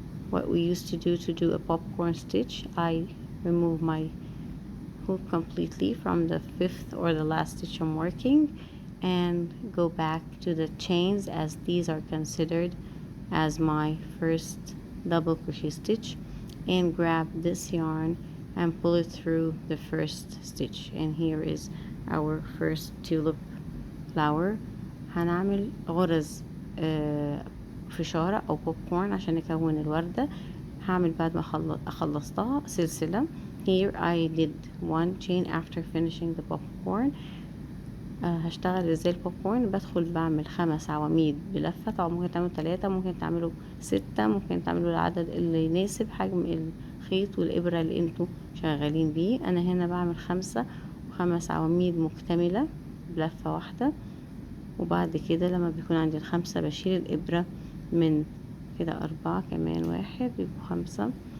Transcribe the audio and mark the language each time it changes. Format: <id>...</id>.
<en>What we used to do a popcorn stitch, I remove my hook completely from the 5th or the last stitch I'm working and go back to the chains, as these are considered as my first double crochet stitch, and grab this yarn and pull it through the first stitch. And here is our first tulip flower.</en> <ar>هنعمل غرز فشارة او popcorn عشان نكون الوردة. هعمل بعد ما خلصتها سلسلة.</ar> <en>Here I did 1 chain after finishing the popcorn.</en> <ar>هشتغل ازاي البوبكورن؟ بدخل بعمل 5 عواميد بلفة. طبعا ممكن تعملوا 3، ممكن تعملوا 6، ممكن تعملوا العدد اللي يناسب حجم الخيط والإبرة اللي انتوا شغالين بيه. انا هنا بعمل 5 و5 عواميد مكتملة بلفة واحدة، وبعد كده لما بيكون عندي ال5 بشيل الإبرة من كده 4 كمان 1 بيبقوا 5</ar>